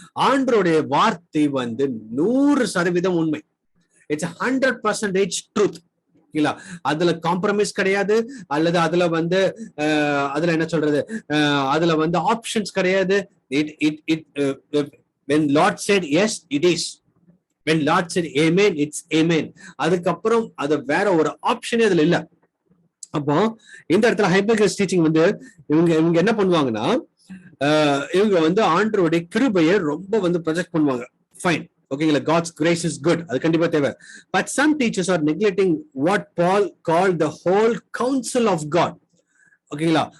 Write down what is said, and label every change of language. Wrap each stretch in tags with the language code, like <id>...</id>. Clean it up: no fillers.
<ta>ஆண்டருடைய வார்த்தை வந்து 100% உண்மை. It's 100% truth. இல்ல அதுல காம்ப்ரமைஸ் கிடையாது, அல்லது அதுல வந்து அதுல என்ன சொல்றது, அதுல வந்து ஆப்ஷன்ஸ் கிடையாது.</ta> <en>when Lord said yes, it is. when Lord said amen, it's amen.</en> <ta>அதுக்கப்புறம் அது வேற ஒரு ஆப்ஷனே அதுல இல்ல. அப்போ இந்த இடத்துல ஹைப்பர் டீச்சிங் வந்து இவங்க என்ன பண்ணுவாங்கன்னா, இவங்க வந்து ஆண்டவருடைய கிருபையை ரொம்ப வந்து ப்ரொஜெக்ட் பண்ணுவாங்க. ஃபைன், ஓகேங்களா?</ta> <en>God's grace is good,</en> <ta>அது கண்டிப்பா தேவை.</ta> <en>But some teachers are neglecting what Paul called the whole counsel of God.</en> <ta>ஓகேங்களா?</ta>